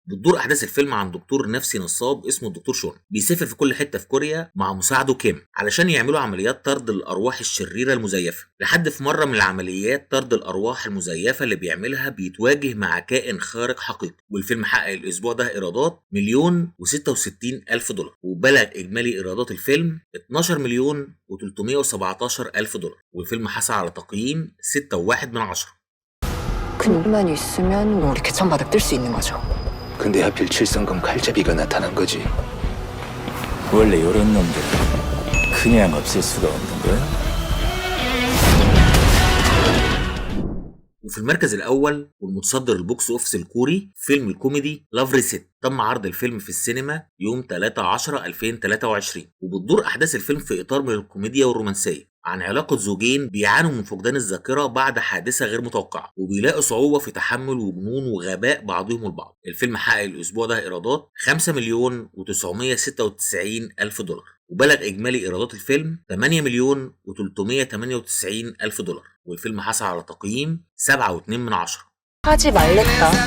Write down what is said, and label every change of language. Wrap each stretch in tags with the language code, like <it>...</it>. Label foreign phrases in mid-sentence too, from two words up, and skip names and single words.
<ar>بتدور أحداث الفيلم عن دكتور نفسي نصاب اسمه الدكتور شون، بيسافر في كل حتة في كوريا مع مساعده كيم علشان يعملوا عمليات طرد الأرواح الشريرة المزيفة، لحد في مرة من العمليات طرد الأرواح المزيفة اللي بيعملها بيتواجه مع كائن خارق حقيقي. والفيلم حقق الأسبوع ده إيرادات 1,066,000 دولار، وبلغ إجمالي إيرادات الفيلم 12,317,000 دولار. والفيلم حصل على تقييم 6.1/10.</ar> <ko>근육만 있으면 뭐 우리 개천바닥 뜰 수 있는 거죠. 근데 하필 칠성금 칼잡이가 나타난 거지. 원래 이런 놈들은 그냥 없앨 수가 없는 거야.</ko> <ar>وفي المركز الأول والمتصدر</ar> <en>box office</en> <ar>الكوري فيلم الكوميدي لاف ريسيت. تم عرض الفيلم في السينما يوم 3/10/2023، وبتدور أحداث الفيلم في إطار من الكوميديا والرومانسية عن علاقة زوجين بيعانوا من فقدان الذاكرة بعد حادثة غير متوقعة، وبيلاقوا صعوبة في تحمل وجنون وغباء بعضهم البعض. الفيلم حقق الأسبوع ده إيرادات 5,996,000 دولار، وبلغ إجمالي إيرادات الفيلم 8,398,000 دولار. والفيلم حصل على تقييم 7.2/10.</ar> <ko>하지 말랬다.</ko>